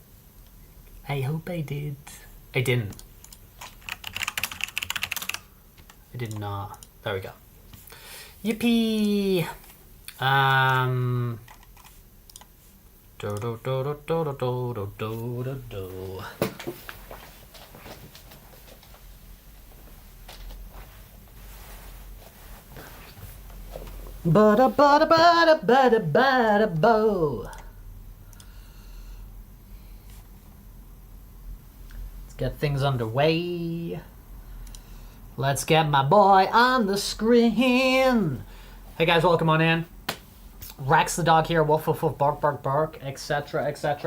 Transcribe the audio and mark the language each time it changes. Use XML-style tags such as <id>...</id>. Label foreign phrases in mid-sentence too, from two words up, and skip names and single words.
<en>I hope I did. I didn't. I did not. There we go. Yippee! Do do do do do do do do do do. Bada bada bada bada bada bo. Let's get things underway. Let's get my boy on the screen. Hey guys, welcome on in. Rex the dog here, woof woof woof, bark bark bark, etc etc.</en>